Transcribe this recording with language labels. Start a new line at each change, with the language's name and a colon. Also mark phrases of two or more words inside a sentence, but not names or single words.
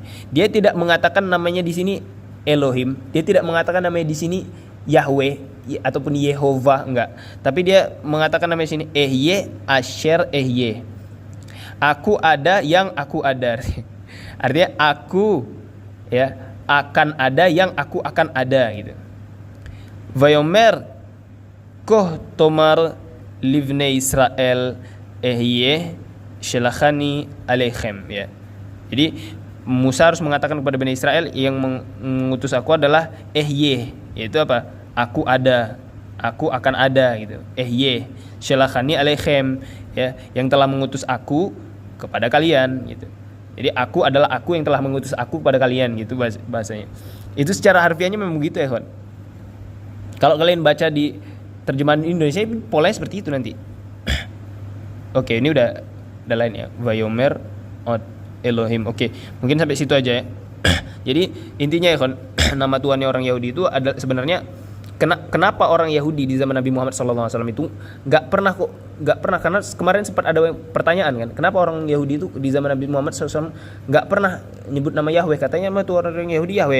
Indonesian: Dia tidak mengatakan namanya di sini Elohim, dia tidak mengatakan namanya di sini Yahweh ataupun Yehovah, enggak. Tapi dia mengatakan namanya di sini
Hebrew: אהיה אשר אהיה.
Indonesian: Aku ada yang aku ada. Artinya aku ya akan ada yang aku akan ada gitu.
Hebrew: ויאמר כה תאמר לבני ישראל אהיה שלחני אליכם ya.
Indonesian: Jadi Musa harus mengatakan kepada Bani Israel, yang mengutus aku adalah ehye, yaitu apa? Aku ada, aku akan ada gitu.
Hebrew: אהיה שלחני אליכם
Indonesian: ya, yang telah mengutus aku kepada kalian gitu. Jadi aku adalah aku yang telah mengutus aku kepada kalian gitu bahasanya. Itu secara harfiahnya memang begitu ya, kawan. Kalau kalian baca di terjemahan Indonesia polanya seperti itu nanti. Oke, ini udah lain ya.
Hebrew: ויאמר עוד אלהים.
Indonesian: Oke, mungkin sampai situ aja ya. Jadi intinya ya, kawan, nama Tuhannya orang Yahudi itu adalah sebenarnya kenapa orang Yahudi di zaman Nabi Muhammad SAW itu nggak pernah karena kemarin sempat ada pertanyaan kan, kenapa orang Yahudi itu di zaman Nabi Muhammad SAW nggak pernah nyebut nama Yahweh, katanya nama Tuhan orang Yahudi Yahweh.